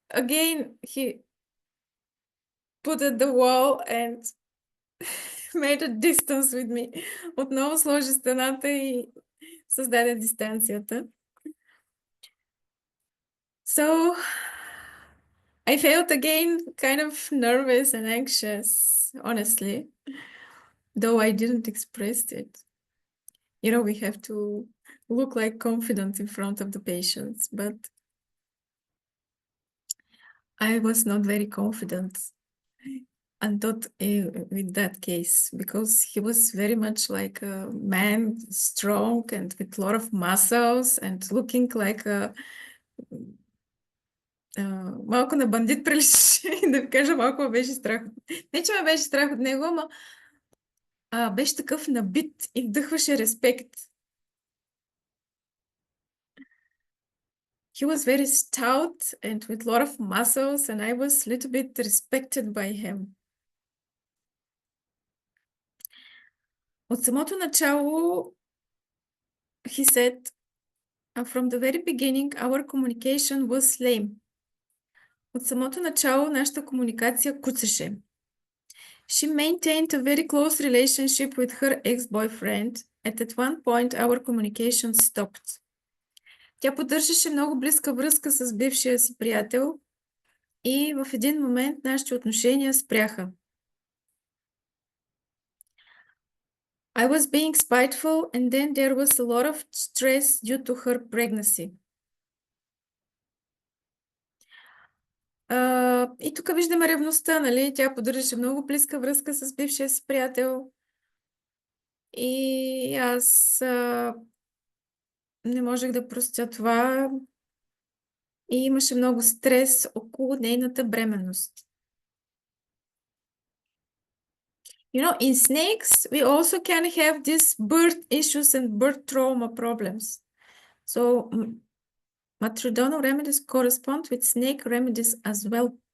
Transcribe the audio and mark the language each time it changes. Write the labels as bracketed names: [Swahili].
[English] Again, he put at the wall and made a distance with me. [Bulgarian] Отново сложи стената и създаде дистанцията. [English] So, I felt again kind of nervous and anxious, honestly, though I didn't express it. You know, we have to look like confident in front of the patients, but I was not very confident and not with that case because he was very much like a man, strong and with a lot of muscles and looking like a [Bulgarian] малко на бандит приличаше, да ви кажа, малко ме беше страх. Не, че ме беше страх от него, ама беше такъв набит и вдъхваше респект. [English] He was very stout and with a lot of muscles, and I was a little bit respected by him. [Bulgarian] От самото начало, [English] he said, from the very beginning, our communication was lame. [Bulgarian] От самото начало нашата комуникация куцаше. [English] She maintained a very close relationship with her ex-boyfriend. At one point, our communication stopped. [Bulgarian] Тя поддържаше много близка връзка с бившия си приятел и в един момент нашите отношения спряха. [English] I was being spiteful and then there was a lot of stress due to her pregnancy. [Bulgarian] И тук виждаме ревността, нали? Тя поддържаше много близка връзка с бившия си приятел и аз не можех да простя това и имаше много стрес около нейната бременност. [English] You know, in snakes, we also can have these birth issues and birth trauma problems. So, maternal remedies correspond with snake remedies as well.